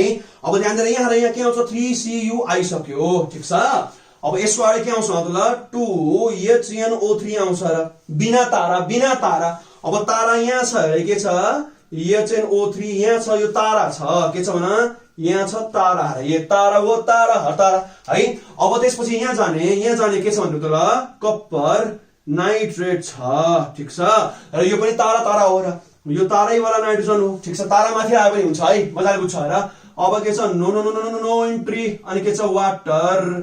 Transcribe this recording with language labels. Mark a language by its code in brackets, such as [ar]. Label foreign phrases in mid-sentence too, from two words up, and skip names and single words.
[ne] अब ध्यान दिएर यहाँ के आउँछ 3Cu आइसक्यो, ठीक छ। अब यसको अगाडि के आउँछ त 2HNO3 आउँछ र, बिना तारा। अब तारा यहाँ छ है, के छ HNO3 यहाँ छ, यो तारा छ, के छ भन यहाँ छ तारा, यो तारा हो, तारा हतारा है। अब त्यसपछि यहाँ जाने के छ भन्नु त ल, [en] copper nitrate [ne] छ, ठीक छ। र यो पनि तारा हो र, यो तारै वाला नाइट्रोजन हो, ठीक छ। तारा माथि आए पनि हुन्छ है, मजाले बुझ्छ र। अब के छ [en] no entry, [ne] अनि के छ वाटर।